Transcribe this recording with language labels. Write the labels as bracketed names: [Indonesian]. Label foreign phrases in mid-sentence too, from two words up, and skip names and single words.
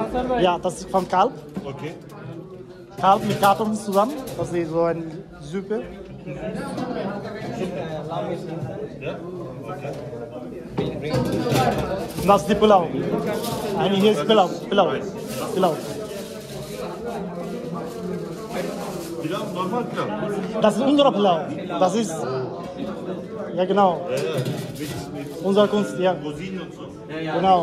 [German] Ja, das ist von Kalb. Okay. Kalb mit Kartoffeln zusammen. Das ist so eine Suppe. Ja? Okay. Das ist die Pilau. Eigentlich hier ist Pilau. Pilau. Pilau. Pilav, normal Pilav. Das ist unsere Pilau. Das ist, ja genau, Ja, ja. Mit unsere Kunst, ja. Rosinen und so. Genau.